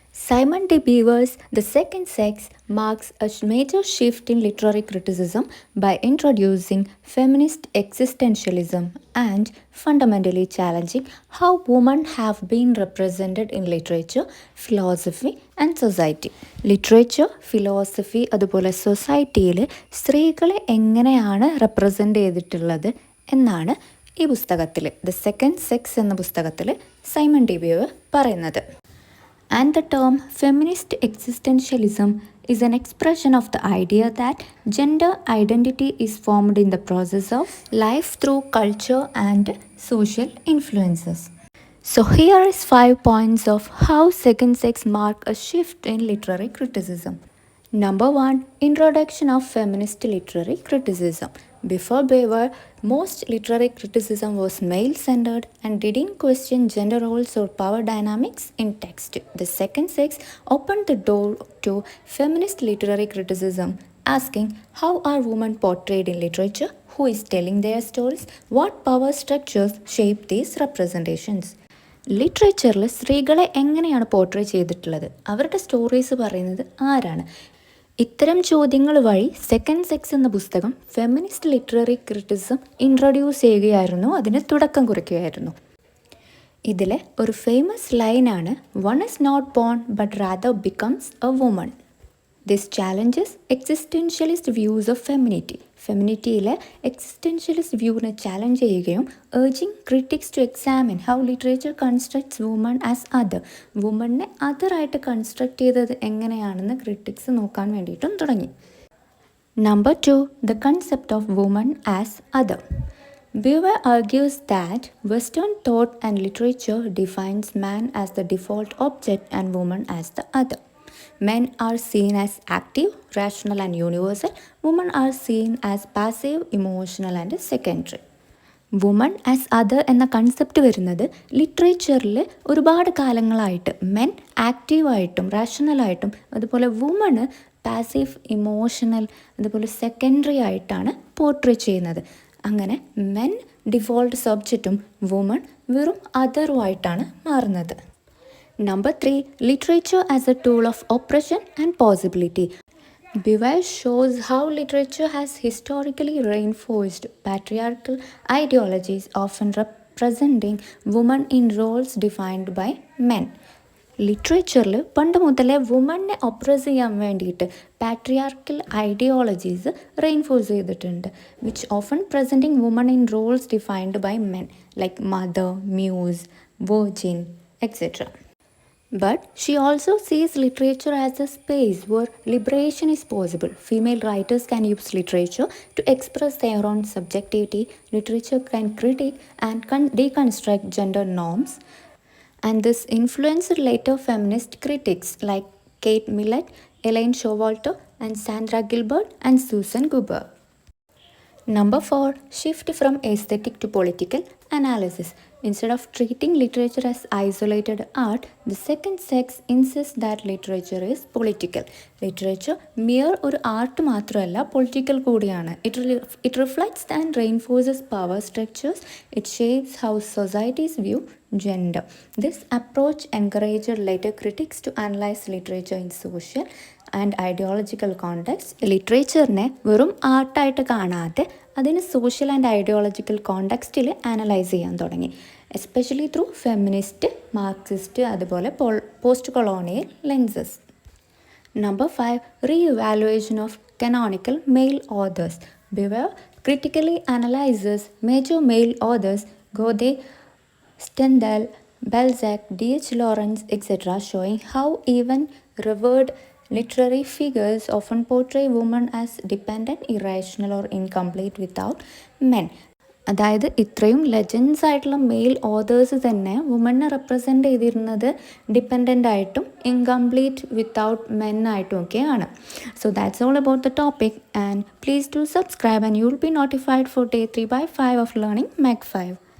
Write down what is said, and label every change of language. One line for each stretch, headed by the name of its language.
English: Simon de Beauvoir's The Second Sex marks a major shift in literary criticism by introducing feminist existentialism and fundamentally challenging how women have been represented in literature, philosophy and society.
Malayalam: Literature philosophy അതുപോലെ സൊസൈറ്റിയിൽ സ്ത്രീകളെ എങ്ങനെയാണ് represent ചെയ്തിട്ടുള്ളത് എന്നാണ് ഈ പുസ്തകത്തിൽ the second sex എന്ന പുസ്തകത്തിൽ സൈമൺ ഡി ബ്യൂവർ പറയുന്നത്.
English: And the term feminist existentialism is an expression of the idea that gender identity is formed in the process of life through culture and social influences. So here is 5 points of how second sex mark a shift in literary criticism. Number 1. Introduction of feminist literary criticism. Before Beauvoir, most literary criticism was male-centered and didn't question gender roles or power dynamics in text. The second sex opened the door to feminist literary criticism, asking how are women portrayed in literature, who is telling their stories, what power structures shape these representations.
Malayalam: ലിറ്ററേച്ചറിൽ സ്ത്രീകളെ എങ്ങനെയാണ് portray ചെയ്തിട്ടുള്ളത്, അവരുടെ stories പറയുന്നത് ആരാണ്? ഇത്തരം ചോദ്യങ്ങൾ വഴി second sex എന്ന പുസ്തകം ഫെമിനിസ്റ്റ് ലിറ്റററി ക്രിറ്റിസിസം ഇൻട്രൊഡ്യൂസ് ചെയ്യുകയായിരുന്നു, അതിന് തുടക്കം കുറിക്കുകയായിരുന്നു. ഇതിലെ ഒരു ഫേമസ് ലൈനാണ്
English: One is not born but rather becomes a woman. This challenges existentialist views of femininity.
Malayalam: ഫെമിനിറ്റിയിലെ existentialist വ്യൂവിനെ challenge ചെയ്യുകയും
English: Urging critics to examine how literature constructs woman as other.
Malayalam: വുമണിനെ അതറായിട്ട് construct ചെയ്തത് എങ്ങനെയാണെന്ന് critics നോക്കാൻ വേണ്ടിയിട്ടും തുടങ്ങി.
English: Number 2. The concept of woman as other. Beauvoir argues that Western thought and literature defines man as the default object and woman as the other. Men are seen as active, rational and universal. Women are seen as passive, emotional and secondary.
Malayalam: Woman as other എന്ന concept വരുന്നത് ലിറ്ററേച്ചറിൽ ഒരുപാട് കാലങ്ങളായിട്ട് men ആക്റ്റീവായിട്ടും റാഷണലായിട്ടും അതുപോലെ woman passive, emotional അതുപോലെ secondary ആയിട്ടാണ് portray ചെയ്യുന്നത്. അങ്ങനെ men default സബ്ജക്റ്റും woman വെറും അതറുമായിട്ടാണ് മാറുന്നത്.
English: Number 3. Literature as a tool of oppression and possibility. Beauvoir shows how literature has historically reinforced patriarchal ideologies, often representing women in roles defined by men.
Malayalam: ലിറ്ററേച്ചറിൽ പണ്ട് മുതലേ വുമണിനെ oppressed ചെയ്യാൻ വേണ്ടിയിട്ട് patriarchal ideologies reinforce ചെയ്തിട്ടുണ്ട്,
English: Which often presenting woman in roles defined by men like mother, muse, virgin etcetera. But she also sees literature as a space where liberation is possible. Female writers can use literature to express their own subjectivity. Literature can critique and deconstruct gender norms. And this influenced later feminist critics like Kate Millett, Elaine Showalter, and Sandra Gilbert and Susan Goober. Number 4. Shift from aesthetic to political analysis. Instead of treating literature as isolated art, the second sex insists that literature is political.
Malayalam: Literature mere ഒരു art മാത്രമല്ല, political കൂടിയാണ്.
English: It reflects and reinforces power structures. It shapes how societies view gender. This approach encouraged later critics to analyze literature in social and ideological context.
Malayalam: ലിറ്ററേച്ചറിനെ വെറും ആർട്ടായിട്ട് കാണാതെ അതിന് social and ideological കോണ്ടെക്സ്റ്റിൽ analyse ചെയ്യാൻ തുടങ്ങി,
English: Especially through feminist, Marxist അതുപോലെ post colonial lenses. Number 5. Re-evaluation of canonical male authors. Beauvoir critically analyzes major male authors Goethe, Stendhal, Balzac, D.H. Lawrence, etc., showing how even revered literary figures often portray women as dependent, irrational or incomplete without men.
Malayalam: അതായത് ഇത്രയും legends ആയിട്ടുള്ള mail authors തന്നെ വുമണിനെ represent ചെയ്തിരുന്നത് dependent ആയിട്ടും incomplete without men ആയിട്ടും ഒക്കെയാണ്.
English: So that's all about the topic and please do subscribe and you will be notified for day 3 by 5 of learning MEG5.